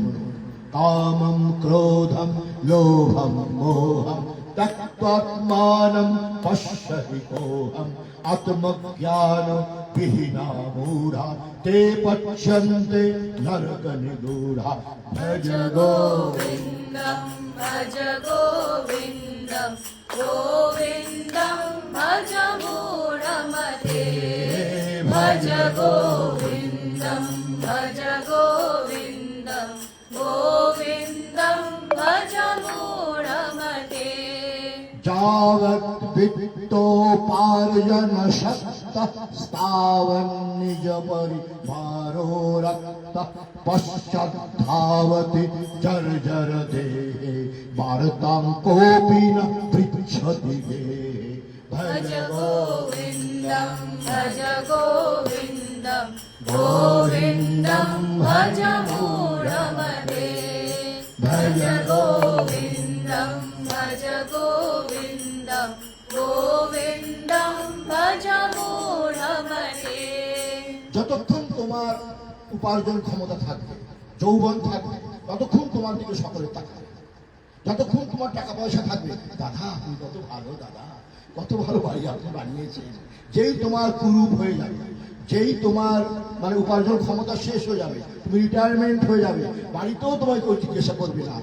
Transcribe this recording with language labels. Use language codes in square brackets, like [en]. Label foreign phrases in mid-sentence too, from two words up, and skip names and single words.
[sa] কামম ক্রোধম লোভম মোহম ত্যক্ত্বাত্মানং পশ্যহি কোহম আত্মজ্ঞান বিহীনা মূঢ়া তে পশ্যন্তে নরক নিগূঢ়া ভজ गोविन्दं भज गोविन्दं गोविन्दं भज मूढमते भज गोविन्दं भज गोविन्दं गोविन्दं भज मूढमते যাবৎ বিত্তোপার্জন শক্তঃ স্তাবৎ নিজ পরিবারো রক্তঃ পশ্চাদ্ধাবতি জর্জর দেহে বার্তাং কোপি ন পৃচ্ছতি দেহে भज गोविन्दं भज गोविन्दं गोविन्दं भज मूढमते भज गोविन्दं भज गोविन्दं गोविन्दं भज मूढमते [bn] যতক্ষণ তোমার উপার্জন ক্ষমতা থাকবে যৌবন থাকবে ততক্ষণ তোমার দিকে সকলে তাকাবে। যতক্ষণ তোমার টাকা পয়সা থাকবে, দাদা আপনি কত ভালো, দাদা কত ভালো বাড়ি আপনি বানিয়েছেন। যেই তোমার কুরূপ হয়ে যাবে, যেই তোমার মানে উপার্জন ক্ষমতা শেষ হয়ে যাবে, তুমি রিটায়ারমেন্ট হয়ে যাবে, বাড়িতেও তোমায় কেউ জিজ্ঞাসা করবে না।